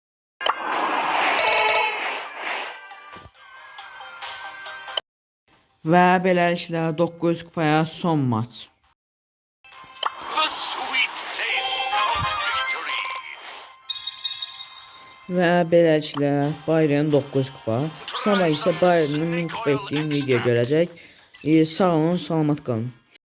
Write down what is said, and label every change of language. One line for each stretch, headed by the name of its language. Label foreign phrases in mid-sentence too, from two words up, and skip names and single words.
Azerbaijani: Və beləliklə 900 kupaya son maç.
English: the sweet taste of victory.
Azerbaijani: Və beləliklə Bayern 900 kupa. Sabah isə Bayern'ın 1000 kupa etdiyim video görəcək. Sağ olun, salamat qalın.